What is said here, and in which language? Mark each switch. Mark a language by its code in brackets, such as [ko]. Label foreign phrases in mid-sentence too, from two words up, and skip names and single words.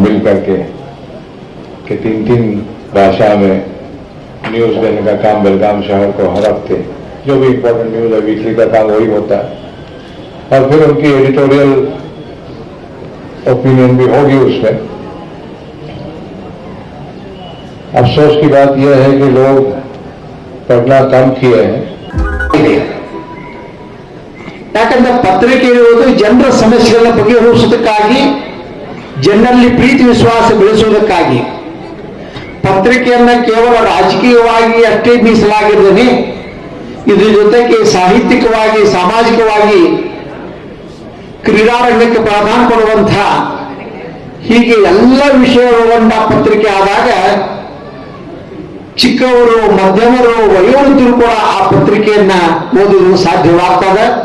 [hi] मिल करके कि 3 भाषा में न्यूज देने का काम बेलगाम शहर को हर हफ्ते जो भी [en] important news [hi] है वीकली का काम वही होता है, और फिर उनकी [en] editorial opinion [hi] भी होगी उसमें। अफसोस की बात यह है कि लोग पढ़ना कम किए हैं। [kn] ಯಾಕಂದ್ರೆ ಪತ್ರಿಕೆ ಇರುವುದು ಜನರ ಸಮಸ್ಯೆಗಳನ್ನ ಬಗೆಹರಿಸುವುದಕ್ಕಾಗಿ, ಜನರಲ್ಲಿ ಪ್ರೀತಿ ವಿಶ್ವಾಸ ಬೆಳೆಸುವುದಕ್ಕಾಗಿ, ಪತ್ರಿಕೆಯನ್ನ ಕೇವಲ ರಾಜಕೀಯವಾಗಿ ಅಷ್ಟೇ ಮೀಸಲಾಗಿದ್ದೇನೆ, ಇದ್ರ ಜೊತೆಗೆ ಸಾಹಿತ್ಯಿಕವಾಗಿ, ಸಾಮಾಜಿಕವಾಗಿ, ಕ್ರೀಡಾರಂಗಕ್ಕೆ ಪ್ರಾಧಾನ್ಯ ಕೊಡುವಂತಹ ಹೀಗೆ ಎಲ್ಲ ವಿಷಯಗಳನ್ನ ಪತ್ರಿಕೆ ಆದಾಗ ಚಿಕ್ಕವರು, ಮಧ್ಯಮರು, ವಯೋವೃದ್ಧರು ಕೂಡ ಆ ಪತ್ರಿಕೆಯನ್ನ ಓದಲು ಸಾಧ್ಯವಾಗ್ತದೆ.